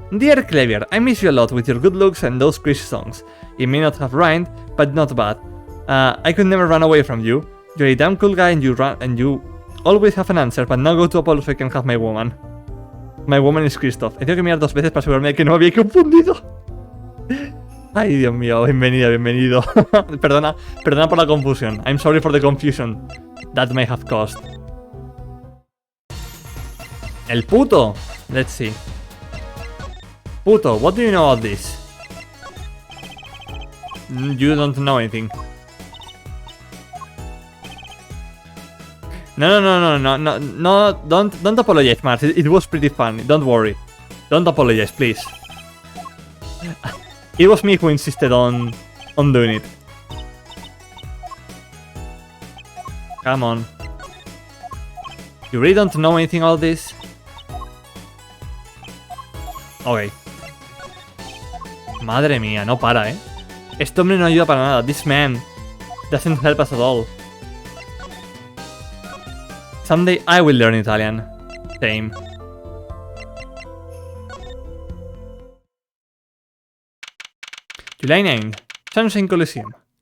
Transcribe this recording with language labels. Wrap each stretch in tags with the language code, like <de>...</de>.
<en>Dear Clavier, I miss you a lot with your good looks and those crazy songs. It may not have rhymed, but not bad. I could never run away from you. You're a damn cool guy and you always have an answer, but now go to Apollo so I can have my woman. My woman is Christoph.</en> <es>He tenido que mirar 2 veces para asegurarme de que no me había confundido. Ay, Dios mío, bienvenido. Perdona por la confusión.</es> <en>I'm sorry for the confusion that may have caused.</en> <es>El puto.</es> <en>Let's see. Puto, what do you know about this? You don't know anything. No, don't apologize, Mars. It was pretty fun. Don't worry. Don't apologize, please. It was me who insisted on doing it. Come on. You really don't know anything about this? Ok.</en> <es>Madre mía, no para, Este hombre no ayuda para nada.</es> <en>This man doesn't help us at all. Someday I will learn Italian. Same. July 9th. Sunshine Coliseum.</en>